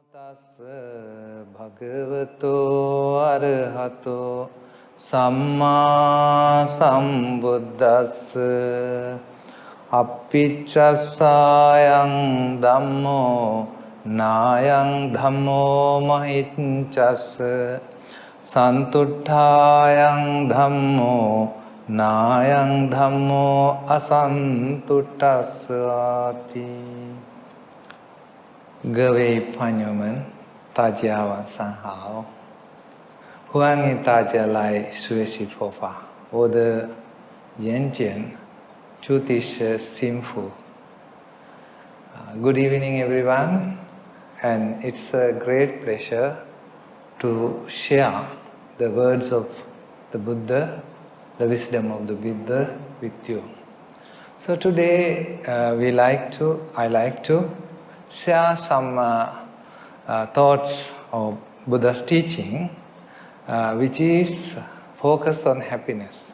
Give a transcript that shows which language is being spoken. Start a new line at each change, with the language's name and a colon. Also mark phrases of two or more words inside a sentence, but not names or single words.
Pali: Tassa bhagavato arahato samma sambuddhassa appiccasayang dhammo nayang dhammo mahiccassa santuttayang dhammo nayang dhammo asantuttassati.
Chinese: 各位朋友们，大家晚上好！欢迎大家来学习佛法。我的演讲主题是幸福。
English: Good evening, everyone, and it's a great pleasure to share the words of the Buddha, the wisdom of the Buddha with you. So today, I like to share some thoughts of Buddha's teaching, which is focused on happiness.